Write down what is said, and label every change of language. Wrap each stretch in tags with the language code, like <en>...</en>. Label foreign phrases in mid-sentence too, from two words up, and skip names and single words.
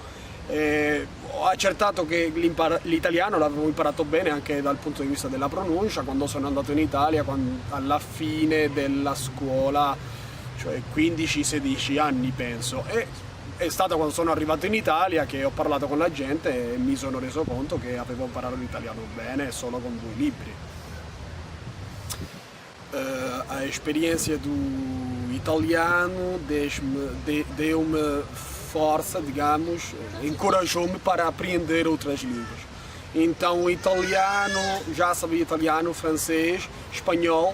<it>Ho accertato che l'italiano l'avevo imparato bene anche dal punto di vista della pronuncia quando sono andato in Italia, alla fine della scuola, cioè 15-16 anni penso. È stato quando sono arrivato in Italia che ho parlato con la gente e mi sono reso conto che avevo imparato l'italiano bene solo com 2 libri.</it> <pt>A experiência do italiano deu-me força, digamos, encorajou-me para aprender outras línguas. Então o italiano, já sabia italiano, francês, espanhol.</pt>